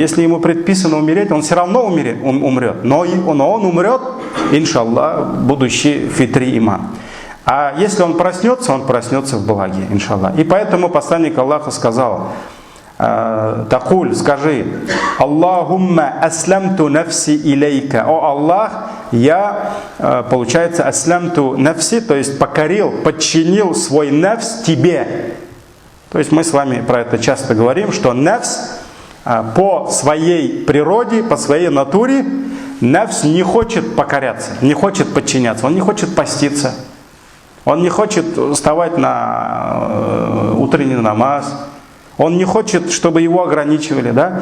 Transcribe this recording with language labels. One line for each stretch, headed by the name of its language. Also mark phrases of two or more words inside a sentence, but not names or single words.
Russian: Если ему предписано умереть, он все равно умрет, но он умрет, иншаллах, будущий
Arabic: فطري إيمان.
Russian: А если он проснется в благе, иншаллах. И поэтому посланник Аллаха сказал: «Такуль, скажи,
Arabic: اللهم أسلمت نفسي إليك».
Russian: О Аллах, я, получается,
Arabic: أسلمت نفسي,
Russian: то есть покорил, подчинил свой нафс тебе. То есть мы с вами про это часто говорим, что нафс по своей природе, по своей натуре, нафс не хочет покоряться, не хочет подчиняться, он не хочет поститься, он не хочет вставать на утренний намаз, он не хочет, чтобы его ограничивали, да?